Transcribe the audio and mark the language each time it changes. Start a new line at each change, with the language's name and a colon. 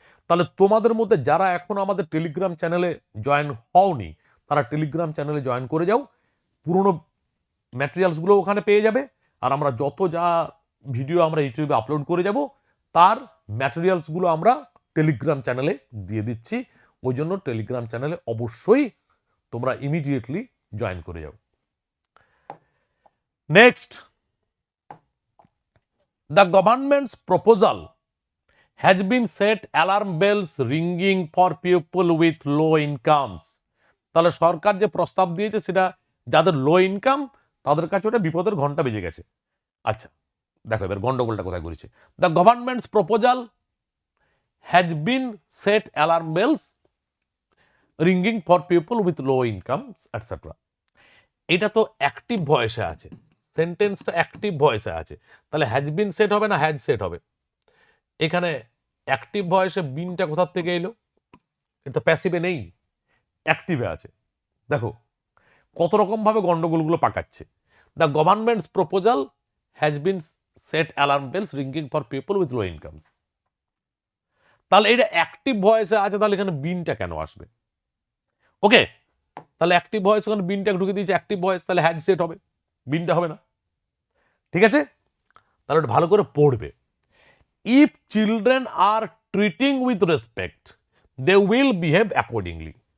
Bangla: তাহলে তোমাদের মধ্যে যারা এখন আমাদের টেলিগ্রাম চ্যানেলে জয়েন হওনি তারা টেলিগ্রাম চ্যানেলে জয়েন করে যাও, পুরনো ম্যাটেরিয়ালসগুলো ওখানে পেয়ে যাবে। আর আমরা যত যা ভিডিও আমরা ইউটিউবে আপলোড করে যাব তার ম্যাটেরিয়ালসগুলো আমরা টেলিগ্রাম চ্যানেলে দিয়ে দিচ্ছি। ওই জন্য টেলিগ্রাম চ্যানেলে অবশ্যই তোমরা ইমিডিয়েটলি জয়েন করে যাও।
English: Next, the government's proposal has been set alarm bells ringing for people with low incomes।
Bangla: তাহলে সরকার যে প্রস্তাব দিয়েছে সেটা যাদের লো ইনকাম তাদের কাছে ওটা বিপদের ঘন্টা বেজে গেছে। আচ্ছা দেখো এবার গন্ডগোলটা কোথায় করেছে।
English: The government's proposal has been set alarm bells ringing for people with low income etcetera.
Bangla: এটা তো অ্যাক্টিভ ভয়েসে আছে, সেন্টেন্সটা অ্যাক্টিভ ভয়েসে আছে, তাহলে হ্যাজ বিন সেট হবে না হ্যাজ সেট হবে? এখানে অ্যাক্টিভ ভয়েসে বিনটা কোথার থেকে এলো? এটা প্যাসিভে নেই, অ্যাক্টিভে আছে। দেখো কত রকম ভাবে গন্ডগোলগুলো পাকাচ্ছে।
English: The government's proposal has been set alarm bells ringing for people with low incomes.
Bangla: তাহলে এটা অ্যাক্টিভ ভয়েসে আছে, তাহলে এখানে বিনটা কেন আসবে? ওকে, তাহলে অ্যাক্টিভ ভয়েস এখানে বিনটা ঢুকে দিয়েছে, অ্যাক্টিভ ভয়েস, তাহলে হ্যাজ সেট হবে, বিনটা হবে না। ঠিক আছে, তাহলে ওটা ভালো করে পড়বে।
English: If children are treating with respect, they will behave accordingly.